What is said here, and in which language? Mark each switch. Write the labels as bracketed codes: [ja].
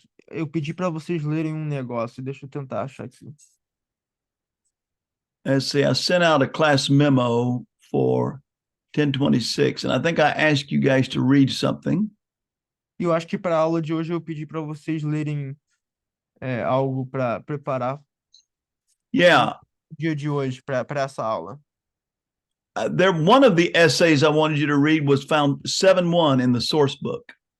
[pt] Eu pedi para vocês lerem um negócio. Deixa eu tentar achar aqui. [en] Let's see, I sent out a class memo for 1026, and I think I asked you guys to read something. [pt] E eu acho que para a aula de hoje eu pedi para vocês lerem algo para preparar [en] Yeah. [pt] o dia de hoje para essa aula. [en] One of the essays I wanted you to read was found 7-1 in the source book.